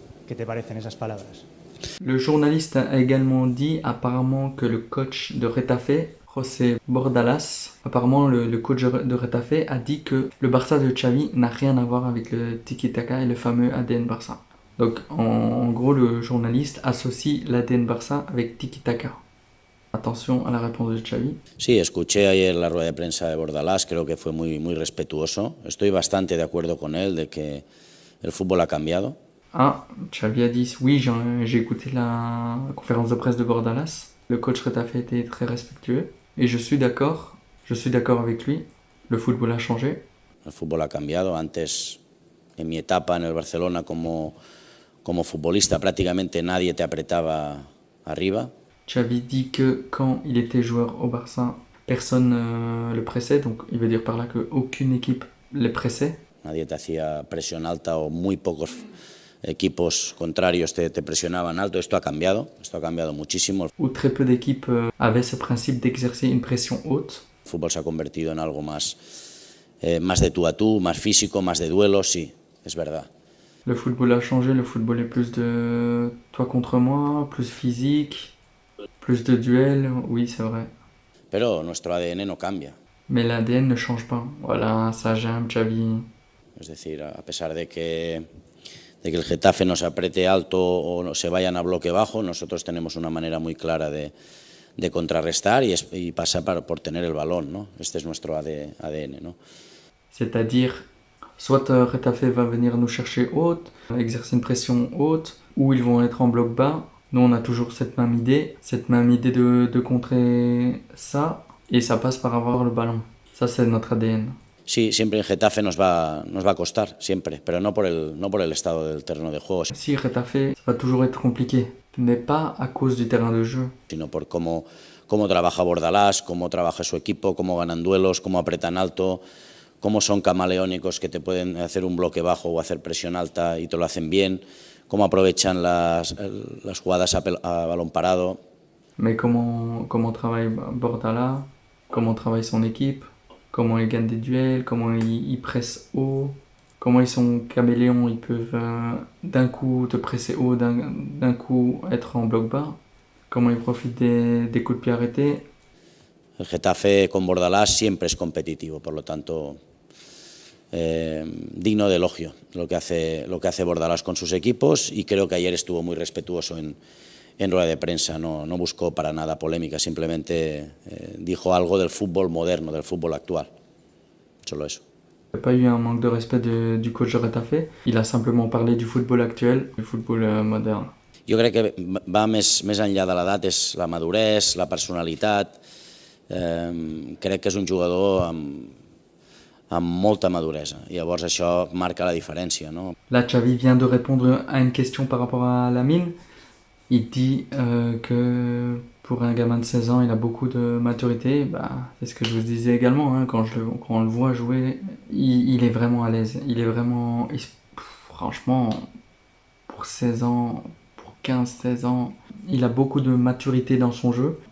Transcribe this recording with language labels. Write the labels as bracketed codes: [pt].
[es] ¿Qué te parecen esas palabras? [fr] Le journaliste a également dit apparemment que le coach de Getafe, José Bordalas, apparemment le coach de Getafe a dit que le Barça de Xavi n'a rien à voir avec le tiki-taka et le fameux ADN Barça. Donc en gros le journaliste associe l'ADN Barça avec tiki-taka. Attention a la réponse de Xavi. [es] Sí, escuché ayer la rueda de prensa de Bordalás, creo que fue muy respetuoso. Estoy bastante de acuerdo con él de que el fútbol ha cambiado. [fr] Ah, Xavi a dit oui, j'ai écouté la conférence de presse de Bordalas. Le coach Getafe était très respectueux. Et je suis d'accord avec lui, le football a changé. [es] El fútbol ha cambiado. Antes, en mi etapa en el Barcelona como futbolista, prácticamente nadie te apretaba arriba. [fr] Xavi dit que quand il était joueur au Barça, personne le pressait, donc il veut dire par là qu'aucune équipe le pressait. [es] Nadie te hacía presión alta o muy pocos equipos contrarios te presionaban alto. Esto ha cambiado muchísimo. [fr] Où très peu d'équipes avaient ce principe d'exercer une pression haute. [es] El fútbol se ha convertido en algo más de tú a tú, más físico, más de duelos, sí, es verdad. [fr] Le football a changé, le football est plus de toi contre moi, plus physique, plus de duels, oui c'est vrai. [es] Pero nuestro ADN no cambia. [fr] Mais l'ADN ne change pas. Voilà, ça j'aime Xavi. [es] Es decir, a pesar de que el Getafe nos apriete alto o se vayan a bloque bajo, nosotros tenemos una manera muy clara de contrarrestar y pasa por tener el balón, ¿no? Este es nuestro ADN, ¿no? [fr] C'est-à-dire, soit Getafe va venir nous chercher haute, exercer une pression haute, ou ils vont être en bloc bas. Nous, on a toujours cette même idée de contrer ça, et ça passe par avoir le ballon. Ça, c'est notre ADN. [es] Sí, siempre en Getafe nos va a costar, siempre, pero no por el estado del terreno de juego. [fr] Si Getafe, ça va toujours être compliqué, mais pas à cause du terrain de jeu. [es] Sino por cómo trabaja Bordalás, cómo trabaja su equipo, cómo ganan duelos, cómo apretan alto, cómo son camaleónicos que te pueden hacer un bloque bajo o hacer presión alta y te lo hacen bien, cómo aprovechan las jugadas a balón parado. [fr] Mais comment travaille Bordalás, comment travaille son équipe, comment ils gagnent des duels, comment ils pressent haut, comment ils sont caméléons, ils peuvent d'un coup te presser haut, d'un coup être en bloc bas, comment ils profitent des coups de pied arrêtés. [es] El Getafe con Bordalás siempre es competitivo, por lo tanto digno de elogio lo que hace Bordalás con sus equipos, y creo que ayer estuvo muy respetuoso en rueda de prensa, no buscó para nada polémica, simplemente dijo algo del fútbol moderno, del fútbol actual, solo eso. [fr] Il n'y a pas eu un manque de respect du coach de Getafe. Il a simplement parlé du football actuel, du football moderne. [ca] Jo crec que va més enllà de l'edat, és la maduresa, la personalitat. Crec que és un jugador amb molta maduresa. Llavors això marca la différència, no? [fr] Là, Xavi vient de répondre à une question par rapport à Lamine. Il dit que pour un gamin de 16 ans, il a beaucoup de maturité. C'est ce que je vous disais également, hein, quand on le voit jouer, il est vraiment à l'aise. Il est vraiment... franchement, pour 16 ans... 15-16 ans, il a beaucoup de maturité dans son jeu.